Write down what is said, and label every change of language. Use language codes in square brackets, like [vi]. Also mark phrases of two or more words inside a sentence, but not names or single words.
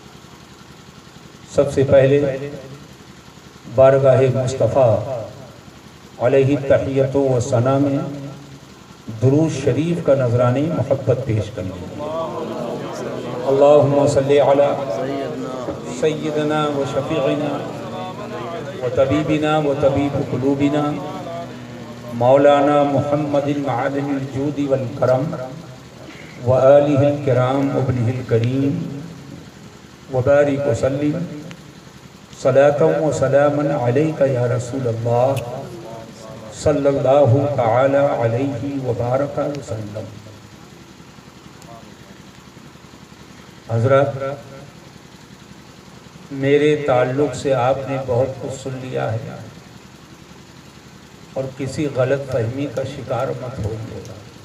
[ur] سے پہلے بارگاہ مصطفیٰ علیہ تحیت و ثنا میں درود شریف کا نذرانِ محبت پیش کریں [ar] اللہم صلی علی سیدنا و شفیعنا و طبیبنا و طبیب قلوبنا مولانا محمد المعدن الجود والکرم و آلہ الکرام ابنہ الکریم وبارک وسلم صلاة و سلاما علیکہ یا رسول اللہ صلی اللہ تعالی علیہ وبارک وسلم۔ [ur] حضرات، میرے تعلق سے آپ نے بہت کچھ سن لیا ہے اور کسی غلط فہمی کا شکار مت ہوئیے گا۔